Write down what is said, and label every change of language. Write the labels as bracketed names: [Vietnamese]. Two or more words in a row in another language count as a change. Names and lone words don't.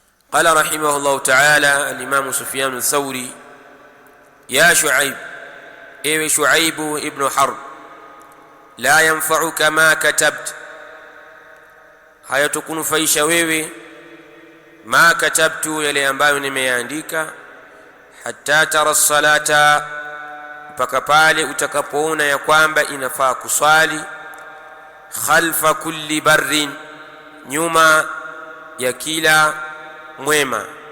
[Arabic] قال رحمه الله تعالى الإمام سفيان الثوري: يا شعيب، ايوه شعيب ابن حرب، لا ينفعك ما كتبت، [Swahili] hayatukunufaisha wewe [Arabic] ما كتبت, [Swahili] yale ambayo nimeandika, [Arabic] حتى ترى الصلاة, [Swahili] mpaka pale utakapoona ya kwamba inafaa kuswali, [Arabic] خلف كل بر, [Swahili] nyuma ya kila mwema,